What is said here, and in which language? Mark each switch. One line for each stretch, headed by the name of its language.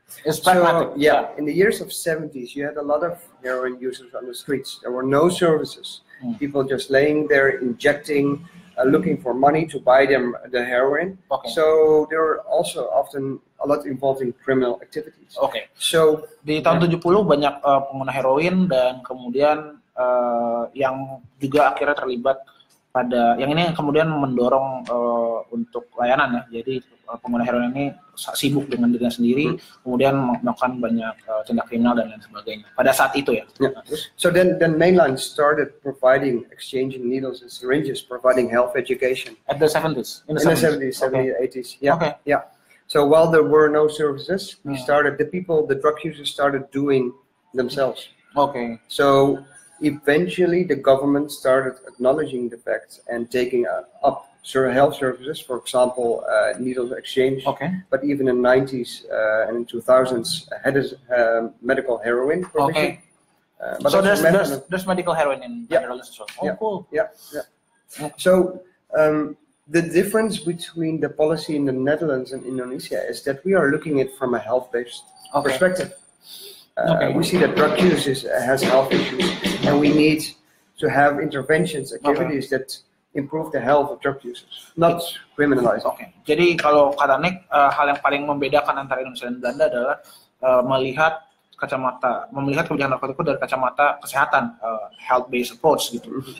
English: It's pragmatic. So, in the years of 70s, you had a lot of heroin users on the streets. There were no services. People just laying there, injecting, looking for money to buy them the heroin. So there were also often a lot involved in criminal activities. So
Indonesian: di tahun 70 banyak pengguna heroin dan kemudian yang juga akhirnya terlibat pada yang ini kemudian mendorong untuk layanan ya. Jadi pengguna heroin ini sibuk dengan dirinya sendiri, kemudian melakukan banyak tindak kriminal dan lain sebagainya. Pada saat itu ya.
English: So then Mainline started providing exchanging needles and syringes, providing health education. At the 70s. In the 70s, 80s. So while there were no services, we started the drug users started doing themselves. So eventually, the government started acknowledging the facts and taking up health services, for example, needle exchange. But even in the 90s and in 2000s, had medical heroin provision. So there's medical heroin in Netherlands as well. Cool. So the difference between the policy in the Netherlands and Indonesia is that we are looking at it from a health-based perspective. We see that drug use has health issues, and we need to have interventions, activities that improve the health of drug users, not criminalize.
Indonesian: Jadi kalau kata Nick, hal yang paling membedakan antara Indonesia dan Belanda adalah melihat kebijakan narkotika dari kacamata kesehatan,
English: health-based approach
Indonesian: gitu.